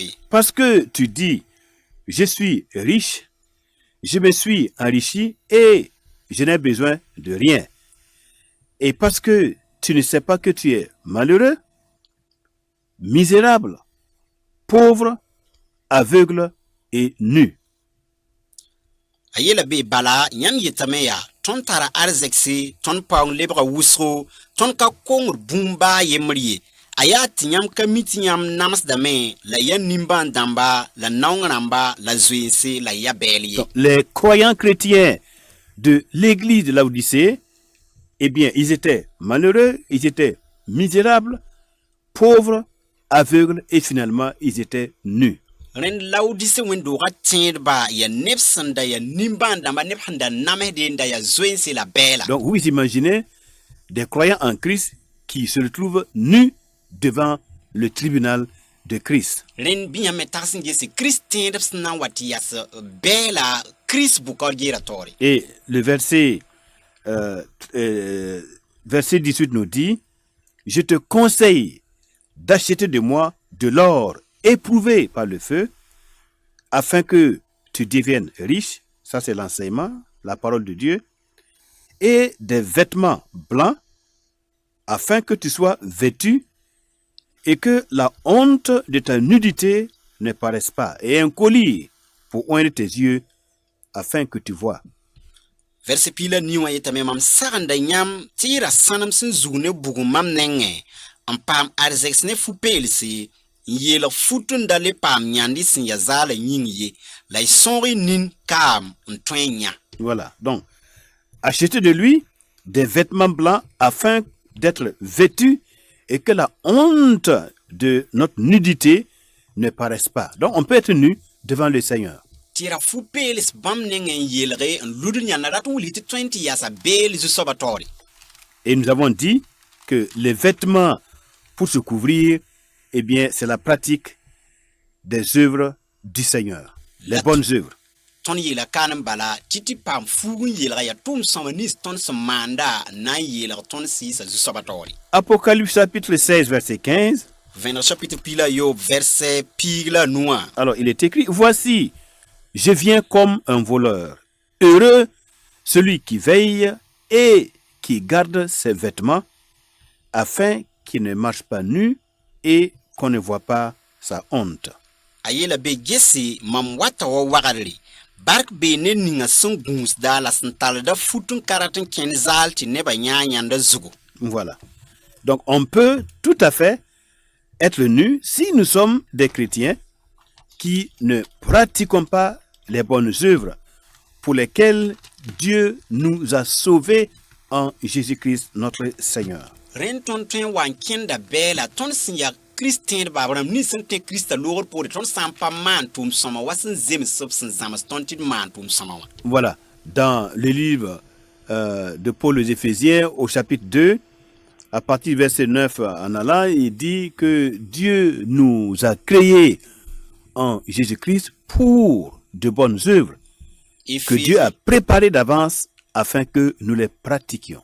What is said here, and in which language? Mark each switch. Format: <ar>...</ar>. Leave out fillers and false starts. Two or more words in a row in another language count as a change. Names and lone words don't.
<fr>Parce que tu dis, je suis riche, je me suis enrichi et je n'ai besoin de rien. Et parce que tu ne sais pas que tu es malheureux, misérable, pauvre, aveugle et nu.</fr> <mos>A yela be bala yãmb yetame yaa tõnd tara arzegse tõnd paoong lebga wʋsgo tõnd ka kongr bũmb baa yembr ye a yaa tɩ yãmb ka mi tɩ yãmb namsdame la ya nimbãan-dãmba la naong rãmba la zoeense la ya bɛɛl ye.</mos> <fr>Donc, les croyants chrétiens de l'église de Laodicée, eh bien, ils étaient malheureux, ils étaient misérables, pauvres, aveugles et finalement, ils étaient nus.</fr> <mos>Rẽnd Laodise wẽn-doogã tẽedba ya neb sẽn da ya nimbãan-dãmba neb sẽn da namsde n da ya zoeense la bɛɛla.</mos> <fr>Donc, vous imaginez des croyants en Christ qui se retrouvent nus devant le tribunal de Christ.</fr> <mos>Rẽnd bɩ yãmb me tags n gese Kirist tẽedb sẽn na n wa tɩ yas bɛɛla Kirist bʋkaood geera taoore.</mos> <fr>Et le verset 18 nous dit, je te conseille d'acheter de moi de l'or éprouvé par le feu, afin que tu deviennes riche, ça c'est l'enseignement, la parole de Dieu, et des vêtements blancs, afin que tu sois vêtu, et que la honte de ta nudité ne paraisse pas, et un collier pour oindre tes yeux, afin que tu vois.</fr> <mos>Verset pila ni wã yetame mam sagenda yãmb tɩ y ra sãnem sẽn zug ne bugum mam nengẽ n paam arzegs ne fu-peelse n yeelg fut n da le paam yãnd y sẽn ya zaala yĩng ye la y sõog y nin kaam n tõe n yã.</mos> <fr>Voilà, donc, achetez de lui des vêtements blancs afin d'être vêtu et que la honte de notre nudité ne paraisse pas. Donc, on peut être nu devant le Seigneur.</fr> <mos>Tɩ ra fu-peels bãmb nengẽ n yeelge n lud n yãnda rat n wilg tɩ tõe n tɩ yasa beel zu-soabã taoore.</mos> <fr>Et nous avons dit que les vêtements pour se couvrir, eh bien, c'est la pratique des œuvres du Seigneur, les bonnes œuvres.</fr> <mos>Tõnd yeela kaan n bala tɩ tɩ paam fuug n yeelga yaa tʋʋm-sõma nins tõnd sẽn maanda n na n yeelg tõnd sɩɩsa zu-soabã taoore.</mos> <fr>Apocalypse chapitre 16, verset 15.</fr> <mos>Vẽneg chapitre pila yo verset piig la nuã.</mos> <fr>Alors, il est écrit, voici, je viens comme un voleur. Heureux celui qui veille et qui garde ses vêtements, afin qu'il ne marche pas nu et qu'on ne voit pas sa honte.</fr> <mos>A yeela be gese mam wata wa wagdre bark bee ned ninga sẽn gũusda la sẽn tallda fut n karat n kẽnd zaal tɩ nebã yãa yãnda zugu.</mos> <fr>Voilà. Donc, on peut tout à fait être nu si nous sommes des chrétiens qui ne pratiquons pas les bonnes œuvres pour lesquelles Dieu nous a sauvés en Jésus-Christ notre Seigneur.</fr> <mos>Rẽnd tõnd tõe n wa n kẽnda bɛɛla tõnd sẽn ya Kirist tẽedba rãmb nins sẽn tẽ Kiristã loogr poore tõnd sã n pa maan tʋʋm-sõma wa sẽn zems b sẽn zãms tõnd tɩ d maan tʋʋm-sõma wã.</mos> <fr>Voilà. Dans le livre de Paul aux Éphésiens, au chapitre 2, à partir du verset 9 en allant, il dit que Dieu nous a créés en Jésus-Christ pour de bonnes œuvres que Dieu a préparées d'avance afin que nous les pratiquions.</fr>